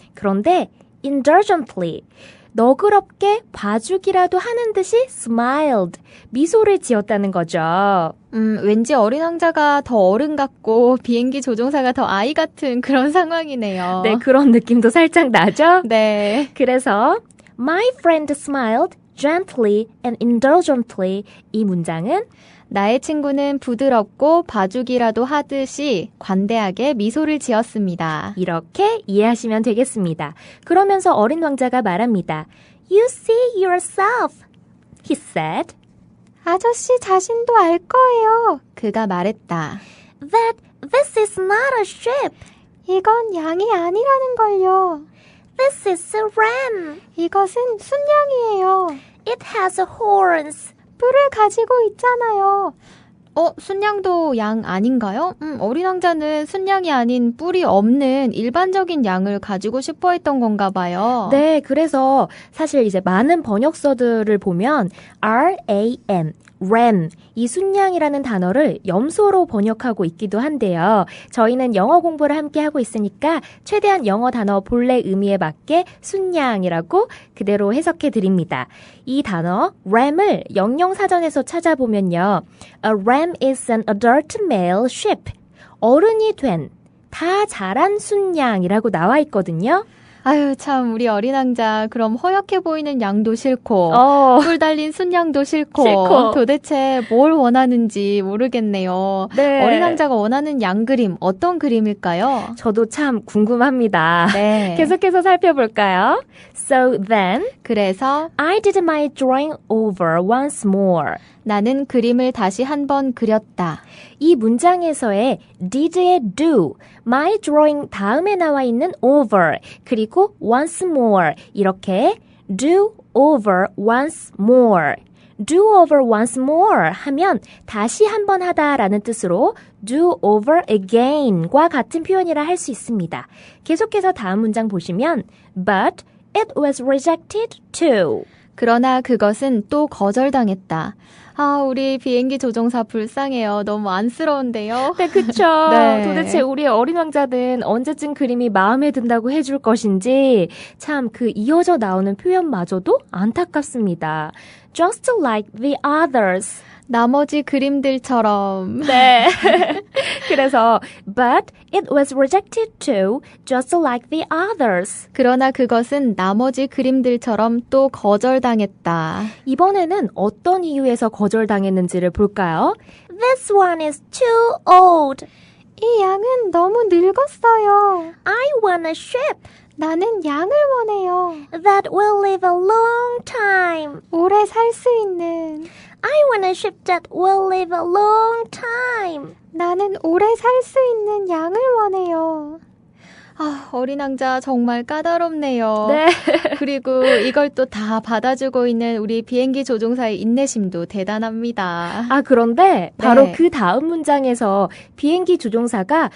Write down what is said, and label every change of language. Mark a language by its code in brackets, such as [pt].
[ko] 그런데 indulgently 너그럽게 봐주기라도 하는 듯이 smiled, 미소를 지었다는 거죠. 왠지 어린 왕자가 더 어른 같고 비행기 조종사가 더 아이 같은 그런 상황이네요. 네, 그런 느낌도 살짝 나죠? 네. 그래서 [en] My friend smiled gently and indulgently [ko] 이 문장은 나의 친구는 부드럽고 봐주기라도 하듯이 관대하게 미소를 지었습니다. 이렇게 이해하시면 되겠습니다. 그러면서 어린 왕자가 말합니다. [en] You see yourself, he said. [ko] 아저씨 자신도 알 거예요. 그가 말했다. [en] That this is not a ship. [ko] 이건 양이 아니라는 걸요. [en] This is a ram. [ko] 이것은 순양이에요. [en] It has horns. [ko] 뿔을 가지고 있잖아요. 순양도 양 아닌가요? 어린 왕자는 순양이 아닌 뿔이 없는 일반적인 양을 가지고 싶어 했던 건가 봐요. 네, 그래서 사실 이제 많은 번역서들을 보면 RAM, ram, 이 순양이라는 단어를 염소로 번역하고 있기도 한데요. 저희는 영어 공부를 함께 하고 있으니까 최대한 영어 단어 본래 의미에 맞게 순양이라고 그대로 해석해 드립니다. 이 단어 ram을 영영사전에서 찾아보면요. [en] A ram is an adult male sheep. [ko] 어른이 된, 다 자란 순양이라고 나와 있거든요. 아유, 참 우리 어린 왕자 그럼 허약해 보이는 양도 싫고 뿔 달린 순양도 싫고 도대체 뭘 원하는지 모르겠네요. 네. 어린 왕자가 원하는 양 그림 어떤 그림일까요? 저도 참 궁금합니다. 네. 계속해서 살펴볼까요? [en] So then, [ko] 그래서 [en] I did my drawing over once more. [ko] 나는 그림을 다시 한번 그렸다. 이 문장에서의 did의 do, my drawing 다음에 나와 있는 over, 그리고 once more 이렇게 do over once more, do over once more 하면 다시 한번 하다라는 뜻으로 do over again과 같은 표현이라 할 수 있습니다. 계속해서 다음 문장 보시면 [en] but it was rejected too. [ko] 그러나 그것은 또 거절당했다. 아, 우리 비행기 조종사 불쌍해요. 너무 안쓰러운데요. 네, 그쵸. 네. 도대체 우리 어린 왕자는 언제쯤 그림이 마음에 든다고 해줄 것인지 참 그 이어져 나오는 표현마저도 안타깝습니다. [en] Just like the others. [ko] 나머지 그림들처럼. 네. 그래서 [en] but it was rejected too, just like the others. [ko] 그러나 그것은 나머지 그림들처럼 또 거절당했다. 이번에는 어떤 이유에서 거절당했는지를 볼까요? [en] This one is too old. [ko] 이 양은 너무 늙었어요. [en] I want a ship [ko] 나는 양을 원해요. [en] that will live a long time. [ko] 오래 살 수 있는. [en] I want a ship that will live a long time. [ko] 나는 오래 살 수 있는 양을 원해요. 아, 어린 왕자 정말 까다롭네요. 네. 그리고 이걸 또 다 받아주고 있는 우리 비행기 조종사의 인내심도 대단합니다. 아, 그런데 바로 네. 그 다음 문장에서 비행기 조종사가